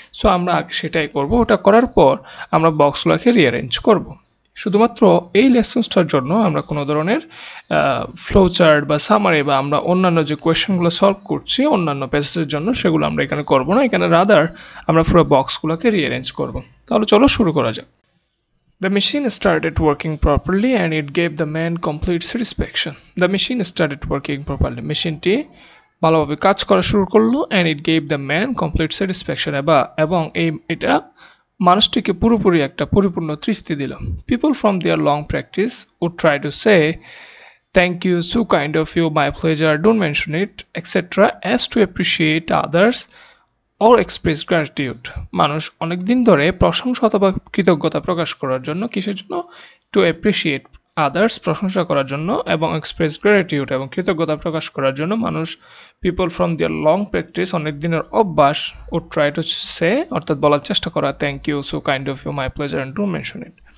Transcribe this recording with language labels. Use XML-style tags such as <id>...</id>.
<bn>So আমরা আগে সেটাই করব। ওটা করার পর আমরা বক্সগুলোকে রিঅ্যারেঞ্জ করব। শুধুমাত্র এই লেসন্সটার জন্য আমরা কোনো ধরনের ফ্লো চার্ট বা সামারি বা আমরা অন্যান্য যে কোয়েশ্চেনগুলো সলভ করছি অন্যান্য প্যাসেজের জন্য সেগুলো আমরা এখানে করব না। এখানে রাদার আমরা পুরো বক্সগুলোকে রিঅ্যারেঞ্জ করব। তাহলে চলো শুরু করা যাক।</bn> <en>The machine started working properly and it gave the man complete satisfaction. The machine started working properly.</en> <bn>মেশিনটি ভালোভাবে কাজ করা শুরু করলো</bn> <en>and it gave the man complete satisfaction.</en> <bn>এবং এটা মানুষটিকে পুরোপুরি একটা পরিপূর্ণ তৃপ্তি দিল।</bn> <en>People from their long practice would try to say thank you, so kind of you, my pleasure, don't mention it, etc. as to appreciate others or express gratitude.</en> <bn>মানুষ অনেক দিন ধরে প্রশংসা অথবা কৃতজ্ঞতা প্রকাশ করার জন্য, কিসের জন্য?</bn> <en>to appreciate others,</en> <bn>প্রশংসা করার জন্য, এবং</bn> <en>express gratitude,</en> <bn>এবং কৃতজ্ঞতা প্রকাশ করার জন্য মানুষ</bn> <en>people from their long practice,</en> <bn>অনেক দিনের অভ্যাস, ও</bn> <en>try to say,</en> <bn>অর্থাৎ বলার চেষ্টা করা</bn> <en>Thank you, so kind of you, my pleasure, and don't mention it.</en>